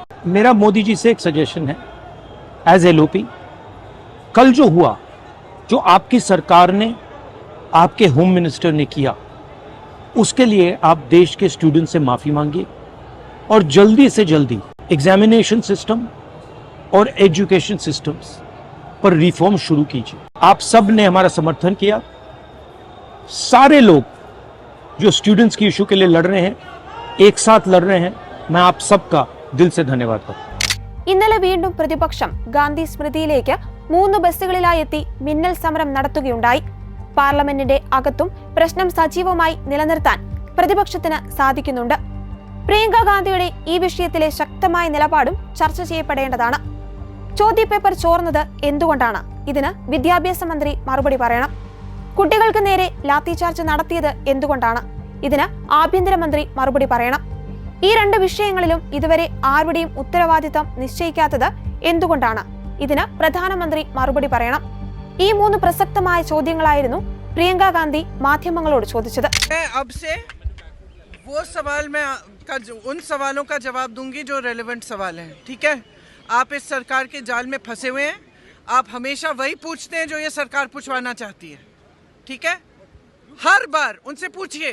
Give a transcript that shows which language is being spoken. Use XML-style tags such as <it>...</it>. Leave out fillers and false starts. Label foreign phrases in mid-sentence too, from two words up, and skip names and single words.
<hi>मेरा मोदी जी से एक सजेशन है,</hi> <en>as LOP,</en> <hi>कल जो हुआ, जो आपकी सरकार ने, आपके</hi> <en>home minister</en> <hi>ने किया, उसके लिए आप देश के स्टूडेंट से माफी मांगिए और जल्दी से जल्दी</hi> <en>examination system</en> <hi>और</hi> <en>education systems</en> <hi>पर रिफॉर्म शुरू कीजिए। आप सब ने हमारा समर्थन किया। सारे लोग जो स्टूडेंट्स की इशू के लिए लड़ रहे हैं, एक साथ लड़ रहे हैं, मैं आप सबका दिल से धन्यवाद करता हूं।</hi> <ml>ഇന്നലെ വീണ്ടും പ്രതിപക്ഷം ഗാന്ധി സ്മൃതിയിലേക്ക് 3 ബസ്സുകളിലായി എത്തി മിന്നൽ സമരം നടത്തുകയുണ്ടായി. പാർലമെന്റിന്റെ അകത്തും പ്രശ്നം സജീവമായി നിലനിർത്താൻ പ്രതിപക്ഷത്തിന് സാധിക്കുന്നുണ്ട്. പ്രിയങ്ക ഗാന്ധിയുടെ ഈ വിഷയത്തിലെ ശക്തമായ നിലപാടും ചർച്ച ചെയ്യപ്പെടേണ്ടതാണ്. ചോദ്യപേപ്പർ ചോർന്നത് എന്തുകൊണ്ടാണ്? ഇതിന് വിദ്യാഭ്യാസ മന്ത്രി മറുപടി പറയണം. കുട്ടികൾക്ക് നേരെ ലാത്തിചാർജ് നടത്തിയത് എന്തുകൊണ്ടാണ്? ഇതിന് ആഭ്യന്തരമന്ത്രി മറുപടി പറയണം. ഈ 2 വിഷയങ്ങളിലും ഇതുവരെ ആരുടെയും ഉത്തരവാദിത്തം നിശ്ചയിക്കാത്തത് എന്തുകൊണ്ടാണ്? ഇതിന് പ്രധാനമന്ത്രി മറുപടി പറയണം. ഈ 3 പ്രസക്തമായ ചോദ്യങ്ങളായിരുന്നു പ്രിയങ്ക ഗാന്ധി മാധ്യമങ്ങളോട് ചോദിച്ചത്.</ml> <hi>उन सवालों का जवाब दूंगी जो रेलेवेंट सवाल हैं, ठीक है? आप इस सरकार के जाल में फंसे हुए हैं. आप हमेशा वही पूछते हैं जो ये सरकार पूछवाना चाहती है, ठीक है? हर बार उनसे पूछिए.</hi>